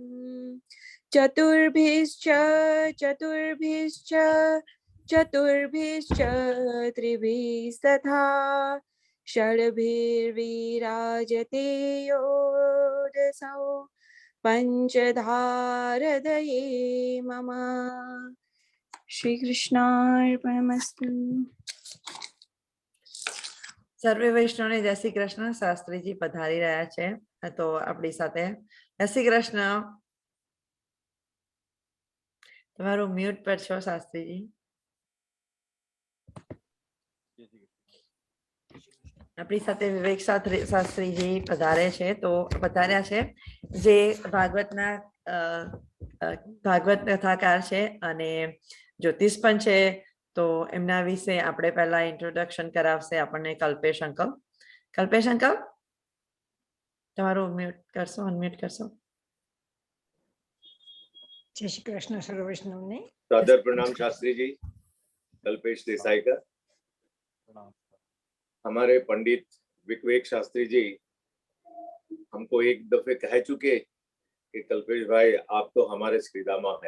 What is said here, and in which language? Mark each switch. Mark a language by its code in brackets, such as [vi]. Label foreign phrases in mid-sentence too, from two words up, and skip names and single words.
[sa] चतुर्भिश्च त्रिभिस्तथा षड्भिर्विराजते योऽसौ पंचधारदये मम। श्री कृष्णार्पणमस्तु। [gu] સર્વે વૈષ્ણવને જય શ્રી કૃષ્ણ। શાસ્ત્રીજી પધારી રહ્યા છે તો આપણી સાથે। જય શ્રી કૃષ્ણ। તમારું મ્યુટ પર છો શાસ્ત્રીજી। આપણી સાથે વિવેક શાસ્ત્રીજી પધારે છે તો પધાર્યા છે, જે ભાગવત કથાકાર છે અને જ્યોતિષ પણ છે। તો એમના વિશે આપણે પહેલા ઇન્ટ્રોડક્શન કરાવશે આપણને કલ્પેશ અંકલ। કલ્પેશ અંકલ, તમારું મ્યુટ કરશો, અનમ્યુટ કરશો। જય શ્રી કૃષ્ણ સર્વ વૈષ્ણવ ને। [hi] सादर प्रणाम शास्त्री जी। कल्पेश देसाई का। हमारे पंडित विवेक शास्त्री जी हमको एक दफे कह चुके कि कल्पेश भाई आप तो हमारे श्रीदामा है।